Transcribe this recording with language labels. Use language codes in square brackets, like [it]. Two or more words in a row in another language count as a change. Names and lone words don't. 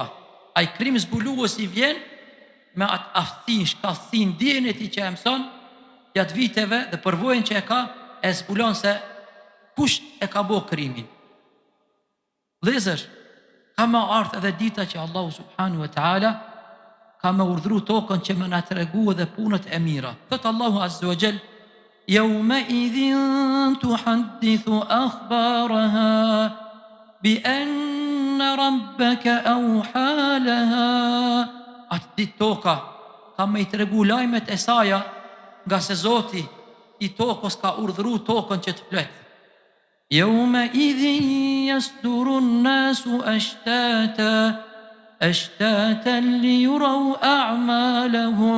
[sq] Ai krim zbulues i vjen me atë aftësinë, shkallësinë, dijen e tij që e mëson gjatë viteve dhe përvojën që e ka, e zbulon se kush e ka bërë krimin. Vëllezër, ka më ardhur edhe dita që Allahu [ar] سبحانه وتعالى [sq] ka më urdhëruar tokën që më na tregu edhe punët e mira. Thot Allahu [ar] عز وجل: "يومئذ تحدث أخبارها بأن ربك أوحى لها." [sq] Atë ditë toka ka më i tregu lajmet e saja, nga se Zoti i tokës ka urdhëruar tokën që të flet. [ar] يومئذ يصدر الناس أشتاتا ليروا أعمالهم.